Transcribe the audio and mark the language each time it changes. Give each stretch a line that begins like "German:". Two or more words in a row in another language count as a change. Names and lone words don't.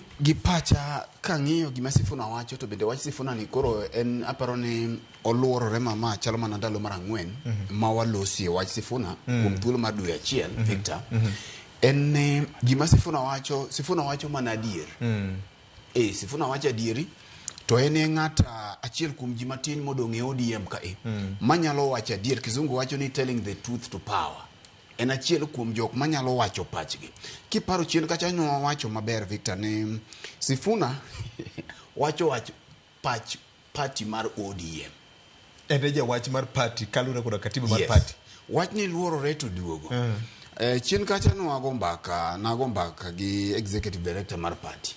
Luo (Kenya and Tanzania): Gipacha kang'iyo gima Sifuna wacho to bende wach Sifuna ni koro en aparo ni oluorore mama chalo mana ndalo mar 4 ma walosie wach Sifuna kuom thuolo mar dwe achiel Victor en gima Sifuna wacho mana adier Sifuna wacho adieri to en ng'ata achiel kuom ji matin modong' e ODM ka manyalo wacho adier. Kizungu wacho ni
English: telling the truth to power.
Luo (Kenya and Tanzania): En achiel kuom jok manyalo wacho pachgi. Kiparo chien kacha nwa wacho maber Victor ni Sifuna wacho pach party mar ODM. Eneja wach mar party kalura koda katiba mar party. Wach ni luorore to duogo. Chien kacha nago mbaka gi
English: executive director
Luo (Kenya and Tanzania): mar party.